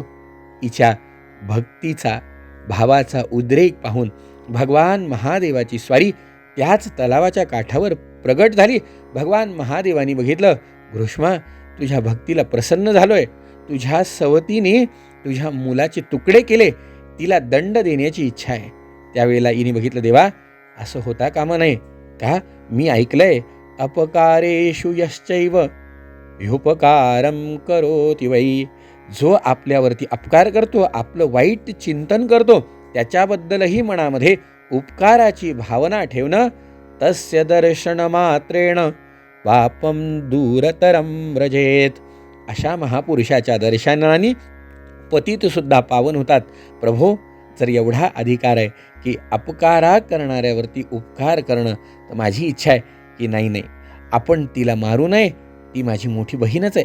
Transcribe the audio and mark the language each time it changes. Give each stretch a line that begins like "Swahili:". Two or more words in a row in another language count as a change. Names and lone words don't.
Marathi: हिच्या भक्तीचा, भावाचा उद्रेक पाहून भगवान महादेवाची स्वारी त्याच तलावाच्या काठावर प्रगट झाली. भगवान महादेवानी बघितलं, घृष्मा तुझ्या भक्तीला प्रसन्न झालोय, तुझ्या सवतीने तुझ्या मुलाचे तुकडे केले, तिला दंड देण्याची इच्छा आहे. त्यावेळेला हिने बघितलं, देवा असं होता कामा नये. का? मी ऐकलंय
Sanskrit: अपकारेषु यश्चैव ह्युपकारं करोति वै.
Marathi: जो आपल्यावरती अपकार करतो, आपलं वाईट चिंतन करतो, त्याच्याबद्दलही मनामध्ये उपकाराची भावना ठेवणं,
Sanskrit: तस्य दर्शनमात्रेण पापं दूरतरं व्रजेत.
Marathi: अशा महापुरुषाच्या दर्शनाने पतितसुद्धा पावन होतात. प्रभो, जर एवढा अधिकार आहे की अपकारा करणाऱ्यावरती उपकार करणं, तर माझी इच्छा आहे की नाही, आपण तिला मारू नये. ती माझी मोठी बहीणच आहे.